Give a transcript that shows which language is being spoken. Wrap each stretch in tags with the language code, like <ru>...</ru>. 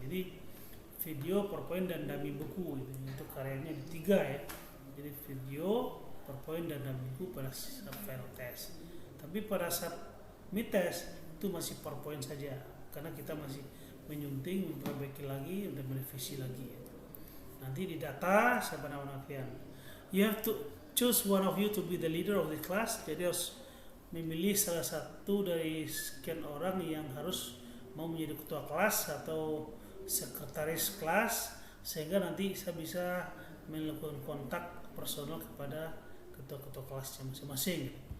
<id>Jadi video, PowerPoint, dan dummy buku itu karyanya di 3 ya. Jadi video, PowerPoint, dan dummy buku pada saat final test. Tapi pada saat mid test itu masih PowerPoint saja, karena kita masih menyunting, memperbaiki lagi, dan merevisi lagi. Nanti di data siapa nama kalian.</id> <en>You have to choose one of you to be the leader of the class.</en> <id>Jadi harus memilih salah satu dari sekian orang yang harus mau menjadi ketua kelas atau sekretaris kelas, sehingga nanti saya bisa melakukan kontak personal kepada ketua-ketua kelasnya masing-masing.</id>